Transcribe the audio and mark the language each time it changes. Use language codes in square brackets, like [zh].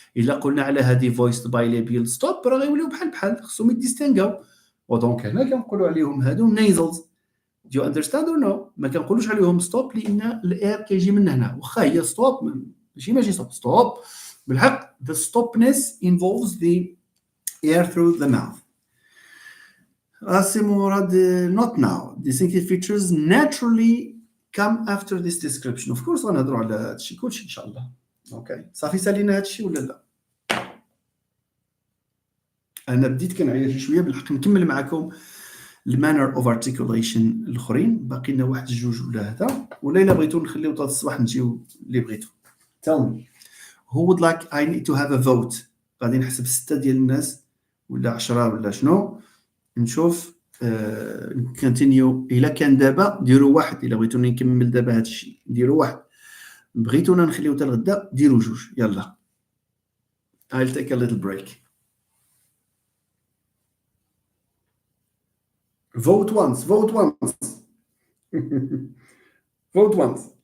[ar] الا قلنا على هذه [en] voiced bilabial stop [ar] راه غيوليو بحال خصهم يديستينغاو. ودونك هنا كنقولوا عليهم هادو nasals. [en] Do you understand or no؟ [ar] ما كنقولوش عليهم ستوب لان الاير كيجي من هنا. واخا هي ستوب ماشي ستوب بالحق. [en] The stopness involves the air through the mouth. Murad, not now. Distinctive features naturally come after this description. [ar] Of course غنهضروا على هادشي كلشي ان شاء الله. اوكي صافي سالينا هادشي ولا لا؟ انا بديت كنعيا شي شويه بالحق. نكمل معكم المانر اوف ارتيكوليشن الاخرين. باقي لنا واحد جوج ولا هذا، ولا الا بغيتو نخليو حتى الصباح نجيو اللي بغيتو. [en] Tell me who would like I need to have a vote. [ar] غادي نحسب 6 ديال الناس ولا 10 ولا شنو. نشوف كونتينيو. الا كان دابا ديروا واحد، الا بغيتوني نكمل دابا هذا الشيء ديروا واحد، بغيتونا نخليو حتى الغدا ديروا جوج. [en] يلا I'll take a little break. Vote once. Vote once. Vote once.